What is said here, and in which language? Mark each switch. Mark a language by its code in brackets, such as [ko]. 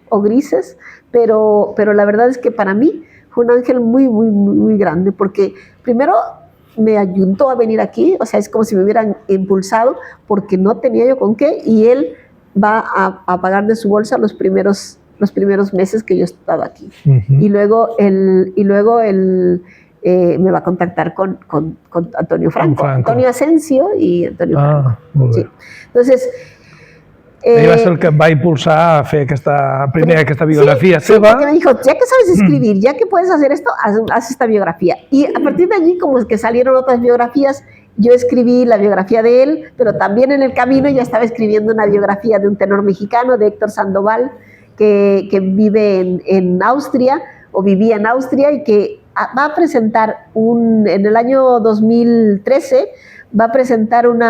[es] O grises, pero la verdad es que para mí fue un ángel muy, muy, muy grande, porque primero me ayudó a venir aquí, o sea, es como si me hubieran impulsado, porque no tenía yo con qué, y él va a pagar de su bolsa los primeros meses que yo he estado aquí. Y luego él me va a contactar con Antonio Franco, Antonio Asensio y Antonio Franco. Sí. Entonces, [ca] ell va ser el que em va impulsar a fer aquesta biografía seva. [es] Sí, porque me dijo, ya que sabes escribir, ya que puedes hacer esto, haz esta biografía. Y a partir de allí, como es que salieron otras biografías, yo escribí la biografía de él, pero también en el camino ya estaba escribiendo una biografía de un tenor mexicano, de Héctor Sandoval, que vive en Austria, o vivía en Austria, y que va a presentar en el año 2013, va a presentar